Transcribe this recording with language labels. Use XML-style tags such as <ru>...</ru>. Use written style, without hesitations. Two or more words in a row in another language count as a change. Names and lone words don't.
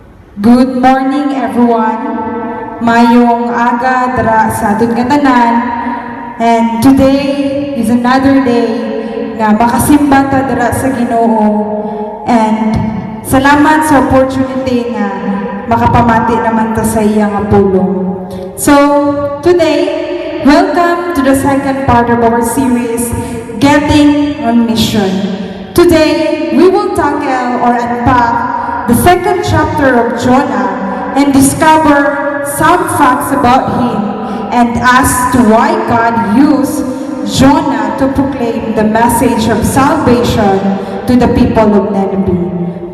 <en>Good morning everyone.</en> <hil>Mayong aga dara sa aton nga tanan.</hil> <en>And today is another day</en> <hil>nga makasimba ta dara sa Ginoo. And salamat sa opportunity nga makapamati naman ta sa iyang pulong.</hil> <en>So today, welcome to the second part of our series, Getting on Mission. Today, we will tackle or unpack the second chapter of Jonah and discover some facts about him and as to why God used Jonah to proclaim the message of salvation to the people of Nineveh.</en>